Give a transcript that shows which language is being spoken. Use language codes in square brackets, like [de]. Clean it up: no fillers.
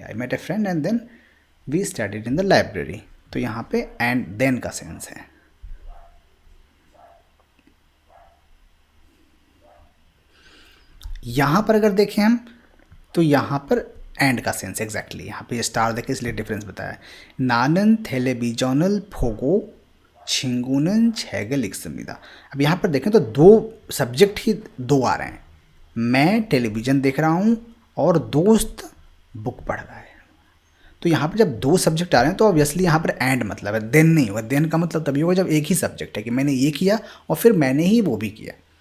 [en] I met a friend and then we studied in the library. [hi] तो यहाँ पे and then का sense है। यहाँ पर अगर देखें हम तो यहाँ पर एंड का सेंस एग्जैक्टली, यहाँ पे स्टार देखे इसलिए डिफरेंस बताया। [ko] नानन 텔레비전을 보고 친구는 책을 읽습니다। [hi] अब यहाँ पर देखें तो दो सब्जेक्ट ही दो आ रहे हैं, मैं टेलीविज़न देख रहा हूँ और दोस्त बुक पढ़ रहा है। तो यहाँ पर जब दो सब्जेक्ट आ रहे हैं तो ऑब्वियसली यहाँ पर एंड मतलब है, देन नहीं होगा। देन का मतलब तभी होगा जब एक ही सब्जेक्ट है कि मैंने ये किया और फिर मैंने ही वो भी किया।